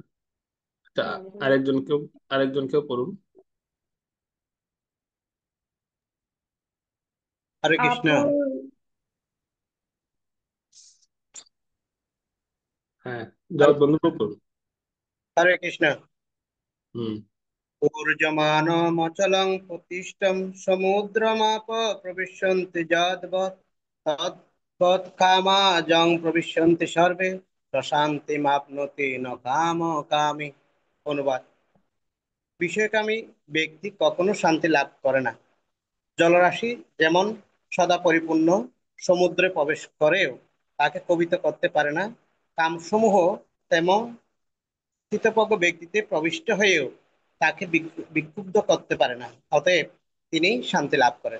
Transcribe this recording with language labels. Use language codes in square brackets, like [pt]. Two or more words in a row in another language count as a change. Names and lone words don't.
[bn] আচ্ছা, আরেকজনকেও আরেকজনকেও পড়ুন। হরে কৃষ্ণ। আপু হ্যাঁ, হরে জগৎ বন্ধু পড়ুন। হরে কৃষ্ণ। হুম। [sa] ऊर्जमानमचलं प्रतिष्ठं समुद्रमाप प्रविशन्ति यद्वत् तत्कामाजं प्रविशन्ति सर्वे प्रशान्तिमाप्नोति न कामकामी। [bn] অনুবাদ। বিষয়কামী ব্যক্তি কখনো শান্তি লাভ করে না। জলরাশি যেমন সদা পরিপূর্ণ সমুদ্রে প্রবেশ করেও তাকে কবিত করতে পারে না, কামসমূহ তেমন স্থিতপ্রজ্ঞ ব্যক্তিতে প্রবিষ্ট হয়েও তাকে বিক্ষুব্ধ করতে পারে না, অতএব তিনি শান্তি লাভ করেন।